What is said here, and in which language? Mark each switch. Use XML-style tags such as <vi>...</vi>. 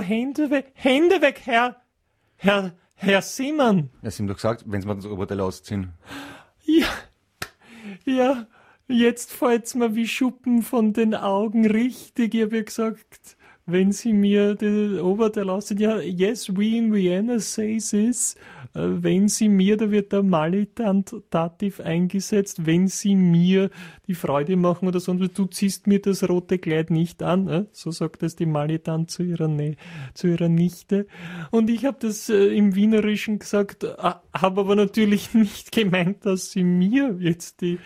<de>Hände weg, Herr Simon. Ja, Sie haben doch gesagt, wenn Sie mal das Oberteil ausziehen. Ja, jetzt fällt es mir wie Schuppen von den Augen. Richtig, ich habe ja gesagt, wenn Sie mir das Oberteil ausziehen.</de> <en>Ja, yes, we in Vienna say this.</en> <de>Wenn Sie mir, da wird der Malitant-Dativ eingesetzt, wenn Sie mir die Freude machen oder sonst, du ziehst mir das rote Kleid nicht an, so sagt das die Malitant zu ihrer Nichte. Und ich habe das im Wienerischen gesagt, habe aber natürlich nicht gemeint, dass Sie mir jetzt die...</de>